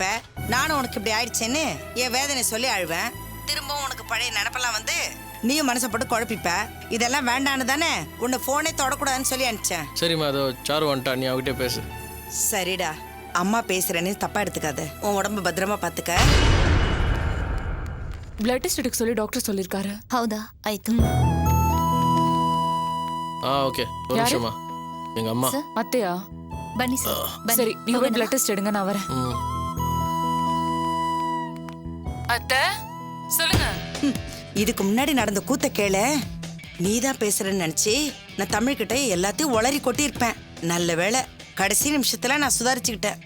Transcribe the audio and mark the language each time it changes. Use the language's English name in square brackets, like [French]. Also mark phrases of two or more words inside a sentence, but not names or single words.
[Tamil] நானும் உனக்கு இப்படி ஆயிடுச்சேன்னு என் வேதனை சொல்லி அழுவேன். திரும்பவும் உனக்கு பழைய நினப்பெல்லாம் வந்து நீயும் மனசை போட்டு குழப்பிப்ப. இதெல்லாம் வேண்டான்னு தானே உன்னை போனே தொடக்கூடாதுன்னு சொல்லி அனுப்பிச்சேன். சரிம்மா, அதோ சாரு வந்துட்டா, நீ அவகிட்டே பேசு. சரிடா, அம்மா பேசுறேன்னு தப்பா எடுத்துக்காத. உன் உடம்பு பத்திரமா பாத்துக்க. [English] blood test [Tamil] எடுக்க சொல்லி டாக்டர் சொல்லிருக்காரு. [Kannada] ಹೌದಾ, ಆಯ್ತು. [Tamil] ஓகே, ஒரு நிமிஷமா. எங்கள் அம்மா. அத்தையா? [Kannada] ಬನ್ನಿ ಸರ್. [Tamil] சரி, நீங்க போய் [English] blood test [Tamil] எடுங்க, நான் வரேன். அத்தை சொல்லுங்க. இதுக்கு முன்னாடி நடந்த கூத்த கேளு. நீதான் பேசுறேன்னு நினைச்சு நான் தமிழ்கிட்ட எல்லாத்தையும் உளறி கொட்டியிருப்பேன். நல்ல வேளை கடைசி நிமிஷத்துல நான் சுதாரிச்சுக்கிட்டேன்.